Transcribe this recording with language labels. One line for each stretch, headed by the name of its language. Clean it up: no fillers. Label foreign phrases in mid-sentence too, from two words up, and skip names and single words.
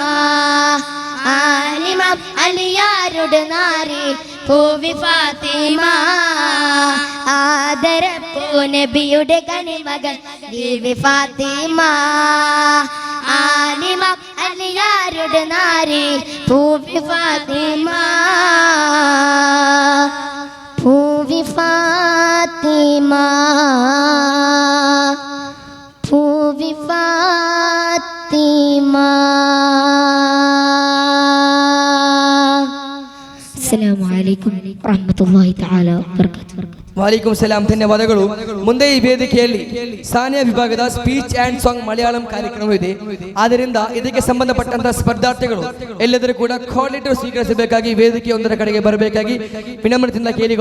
Malayalam: ആലിമ അലിയാരുടെ നാരി ബീവി ഫാത്തിമ ആദരപ്പൂ നബിയുടെ കനിമകൾ ബീവി ഫാത്തിമ ആലിമ അലിയാരുടെ നാരി ബീവി ഫാത്തിമ ബീവി ഫാത്തിമ ബീവി ഫാത്തിമ.
Arabic: السلام عليكم ورحمة الله تعالى وبركاته. وعليكم السلام. ಧನ್ಯವಾದಗಳು.
Kannada: ಮುಂದೆ ಈ ವೇದಿಕೆಯಲ್ಲಿ ಸಾನಿಯಾ ವಿಭಾಗದ
English: speech and song
Kannada: ಮಲಯಾಳಂ ಕಾರ್ಯಕ್ರಮವಿದೆ. ಆದ್ದರಿಂದ ಇದಕ್ಕೆ ಸಂಬಂಧಪಟ್ಟಂತಹ ಸ್ಪರ್ಧಾರ್ಥಿಗಳು ಎಲ್ಲದರೂ ಕೂಡ ಕೋಆರ್ಡಿನೇಟರ್ ಸ್ವೀಕರಿಸಬೇಕಾಗಿ ವೇದಿಕೆಯೊಂದರ ಕಡೆಗೆ ಬರಬೇಕಾಗಿ ವಿನಮ್ರತೆಯಿಂದ ಕೇಳಿಕೊಳ್ತಾ ಇದ್ದೀವಿ.